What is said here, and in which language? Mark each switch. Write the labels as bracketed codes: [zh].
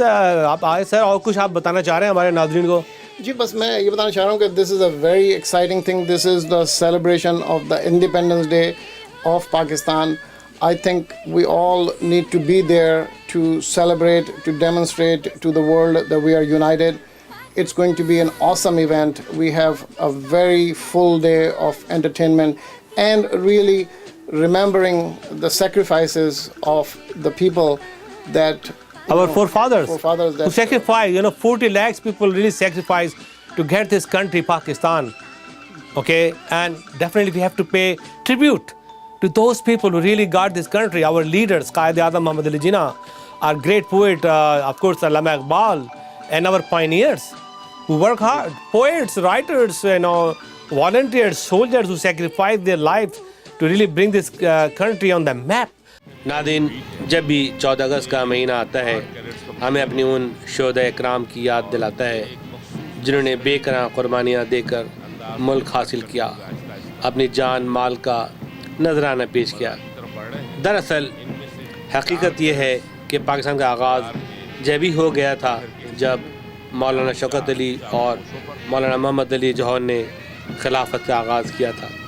[ur] آپ آئے سر, اور کچھ آپ بتانا چاہ رہے ہیں ہمارے ناظرین کو؟ جی, بس میں یہ بتانا چاہ رہا ہوں کہ [en] This is a very exciting thing. This is the celebration of the Independence Day of Pakistan. I think we all need to be there to celebrate, to demonstrate to the world that we are united. It's going to be an awesome event. We have a very full day of entertainment and really remembering the sacrifices of the people that our forefathers that who sacrificed, 40 lakhs people really sacrificed to get this country, Pakistan. Okay, and definitely we have to pay tribute to those people who really got this country. Our leaders, Quaid-e-Azam Muhammad Ali Jinnah, our great poet, of course, Allama Iqbal, and our pioneers who work hard, poets, writers, volunteers, soldiers who sacrificed their lives to really bring this country on the map. [ur] ناظرین, جب بھی 14 اگست کا مہینہ آتا ہے ہمیں اپنی ان شہداء اکرام کی یاد دلاتا ہے جنہوں نے بے کراں قربانیاں دے کر ملک حاصل کیا, اپنی جان مال کا نذرانہ پیش کیا. دراصل حقیقت یہ ہے کہ پاکستان کا آغاز جب ہی ہو گیا تھا جب مولانا شوکت علی اور مولانا محمد علی جوہر نے خلافت کا آغاز کیا تھا.